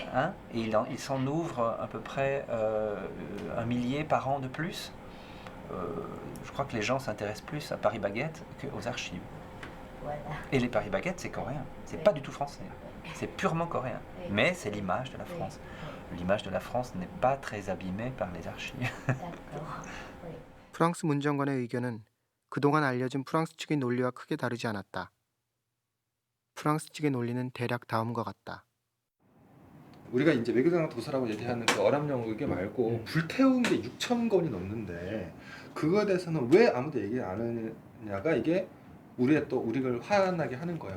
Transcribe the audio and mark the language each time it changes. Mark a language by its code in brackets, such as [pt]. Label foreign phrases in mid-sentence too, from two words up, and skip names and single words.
[fr] Hein, et il s'en ouvre à peu près 1 millier par an de plus. Je crois que les gens s'intéressent plus à Paris Baguette qu'aux archives. Voilà. Et les Paris Baguettes, c'est coréen. C'est pas du tout français. C'est purement coréen. Mais c'est l'image de la France. L'image de la France n'est pas très abîmée par les archives. [ko] 프랑스 문정관의 의견은 그동안 알려진 프랑스 측의 논리와 크게 다르지 않았다. 프랑스 측의 논리는 대략 다음과 같다. 우리가 이제 외교장 도서라고 얘기하는 그 어람용 의궤 말고 불태운 게 6,000건이 넘는데 그거에 대해서는 왜 아무도 얘기 안 하느냐가 이게 우리를 화나게 하는 거예요.